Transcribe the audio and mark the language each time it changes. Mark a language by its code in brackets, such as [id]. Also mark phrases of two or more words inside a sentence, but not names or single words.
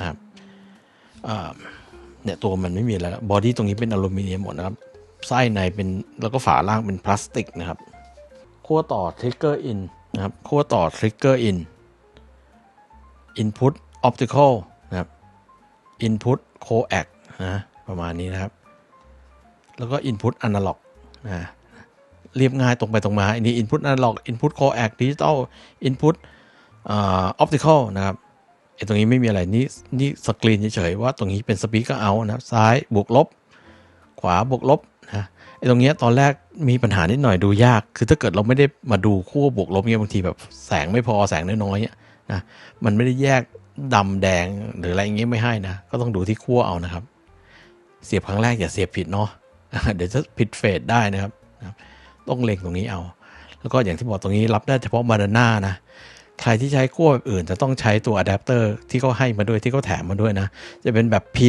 [th] เนี่ยตัวมันไม่มีอะไรแล้วบอดี้ตรงนี้เป็นอลูมิเนียมหมดนะครับไส้ในเป็นแล้วก็ฝาล่างเป็นพลาสติกนะครับขั้วต่อ [en] trigger in [th] นะครับขั้วต่อ [en] trigger in input optical [th] นะครับ [en] input coax [th] ประมาณนี้นะครับแล้วก็ [en] input analog [th] เรียบง่ายตรงไปตรงมาอันนี้ [en] input analog input coax digital input optical [th] นะครับตรงนี้ไม่มีอะไรนี่สกรีนเฉยๆว่าตรงนี้เป็น [en] speaker out [th] นะซ้ายบวกลบขวาบวกลบนะตรงนี้ตอนแรกมีปัญหานิดหน่อยดูยากคือถ้าเกิดเราไม่ได้มาดูขั้วบวกลบ เนี่ยบางทีแบบแสงไม่พอแสงน้อยๆนะมันไม่ได้แยกดำแดงหรืออะไรอย่างเงี้ยไม่ให้นะก็ต้องดูที่ขั้วเอานะครับเสียบครั้งแรกอย่าเสียบผิดเนาะเดี๋ยวจะผิดเฟสได้นะครับต้องเล็งตรงนี้เอาแล้วก็อย่างที่บอกตรงนี้รับได้เฉพาะมาดาน่านะใครที่ใช้ขั้วแบบอื่นจะต้องใช้ตัวอะแดปเตอร์ที่เขาให้มาด้วยที่เขาแถมมาด้วยนะจะเป็นแบบพิ